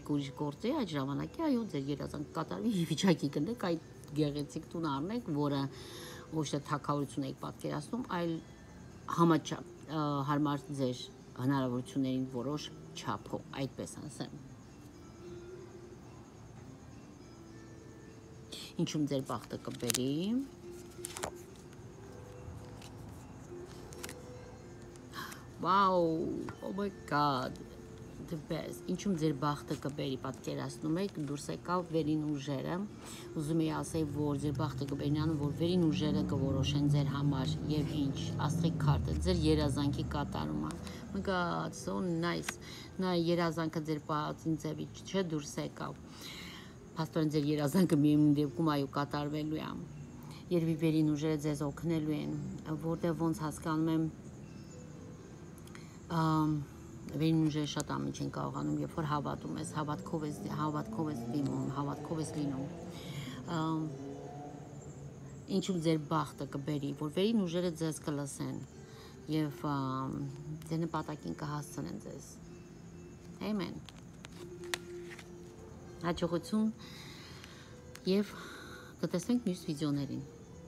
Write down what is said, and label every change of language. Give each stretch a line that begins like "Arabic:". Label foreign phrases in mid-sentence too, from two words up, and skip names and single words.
Armenian: ուրիշ գործի, այդ ժամանակի այո, ձեր երազանքը կատարվի, վիճակի կնեք, այդ գեղեցիկ տուն առնեք, որը ոչ թե թագավորություն եք պատկերացնում, այլ համաչափ հարմար ձեր հնարավորություններին որոշ չափով, այդպես ասեմ։ Ինչում ձեր բախտը կբերի։
English: Wow, oh my god, the best.
Armenian: Ինչում ձեր բախտը կբերի, պատկերացնում եք, դուրս եկավ վերին ուժերը, ուզում եի ասել, որ ձեր բախտը կբերի նրանում, որ վերին ուժերը կորոշեն ձեր համար եւ ինչ, աստղի քարտը, ձեր երազանքի կատարումը։
English: Oh my god, so nice.
Armenian: Նա երազանքը ձեր պահածին ձևից չէ դուրս եկավ։ Փաստորեն ձեր երազանքը միևնույն դեպքում այո կատարվելու է։ Երևի վերին ուժերը ձեզ օգնելու են, որտեղ ոնց հասկանում եմ վերին ուժերը շատ ամիջ են կարողանում, երբ որ հավատում ես, հավատքով ես դիմում, հավատքով ես լինում։ Ինչում ձեր բախտը կբերի, որ վերին ուժերը ձեզ կլսեն եւ ձեր նպատակին կհասցնեն ձեզ։ Amen։ Հաջողություն եւ կտեսնենք մյուս վիդեոներին։